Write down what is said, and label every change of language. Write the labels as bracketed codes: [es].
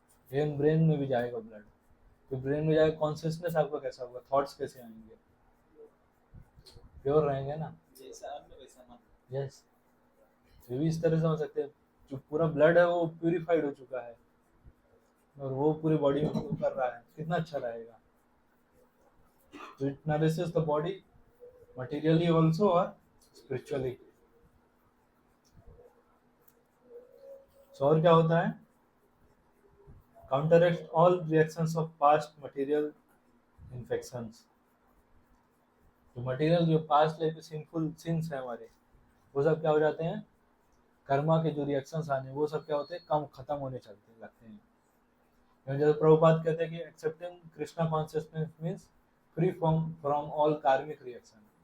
[hi] Even brain में भी जाएगा ब्लड, तो ब्रेन में जाएगा, कॉन्शियसनेस आपका कैसा होगा, थॉट्स कैसे आएंगे, प्योर रहेंगे ना। जैसा अन्न वैसा मन। यस, ये भी इस तरह से हो सकते हैं, जो पूरा ब्लड है वो प्यूरिफाइड हो चुका है, और वो पूरी बॉडी में फ्लो कर रहा है, कितना अच्छा रहेगा। [en] तो it nourishes the body materially also or spiritually। So [hi] और क्या होता है, [en] counteract all reactions of past material infections। [hi] जो मटेरियल, जो पास्ट लाइफ में सिंफुल सिंस है हमारे, वो सब क्या हो जाते हैं, कर्मा के जो रिएक्शंस आने, वो सब क्या होते हैं, कम खत्म होने चलते लगते हैं। जैसे प्रभुपाद कहते हैं कि [en] Accepting Krishna consciousness means free from from all karmic reaction.